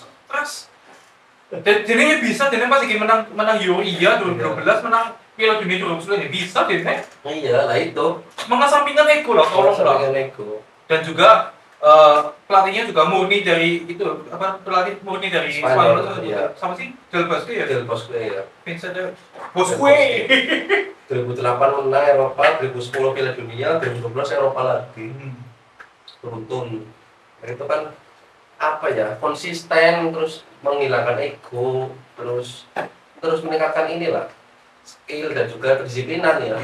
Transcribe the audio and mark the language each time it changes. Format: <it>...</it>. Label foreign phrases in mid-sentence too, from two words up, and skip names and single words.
<id>Terus jadi bisa, jadi pas lagi menang Euro iya 2012 menang Piala Dunia 2010 bisa deh. Iya lah itu. Mengesampingkan ego lah, tolong lah. Sampingan ego. Dan juga pelatihnya juga murni dari itu apa pelatih murni dari Spanyol, Spanyol iya. sama sih Del Bosque ya. Del Bosque ya. Vincent Del Bosque. 2008 menang Eropa, 2010 Piala Dunia, 2012 Eropa lagi. Beruntun. Nah, itu kan apa ya? Konsisten, terus menghilangkan ego, terus meningkatkan inilah skill dan juga kedisiplinan ya.</id>